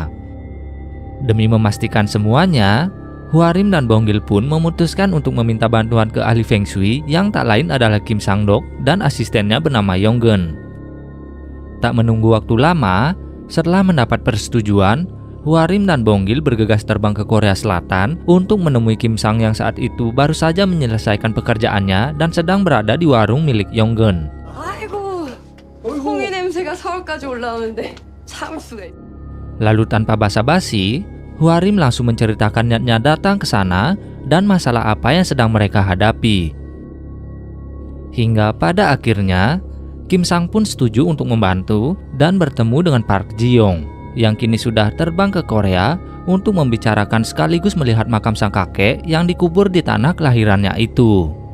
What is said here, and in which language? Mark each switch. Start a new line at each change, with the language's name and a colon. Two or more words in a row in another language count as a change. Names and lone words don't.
Indonesian: Demi memastikan semuanya, Hwarim dan Bonggil pun memutuskan untuk meminta bantuan ke ahli Feng Shui yang tak lain adalah Kim Sang-dok dan asistennya bernama Yonggeun. Tak menunggu waktu lama, setelah mendapat persetujuan, Hwarim dan Bonggil bergegas terbang ke Korea Selatan untuk menemui Kim Sang yang saat itu baru saja menyelesaikan pekerjaannya dan sedang berada di warung milik Yonggeun.
Korean: 아이고, 홍이 냄새가 서울까지 올라오는데 참을 수가 있.
Indonesian: Lalu tanpa basa-basi, Hwarim langsung menceritakan niatnya datang ke sana dan masalah apa yang sedang mereka hadapi. Hingga pada akhirnya, Kim Sang pun setuju untuk membantu dan bertemu dengan Park Ji-young yang kini sudah terbang ke Korea untuk membicarakan sekaligus melihat makam sang kakek yang dikubur di tanah kelahirannya itu.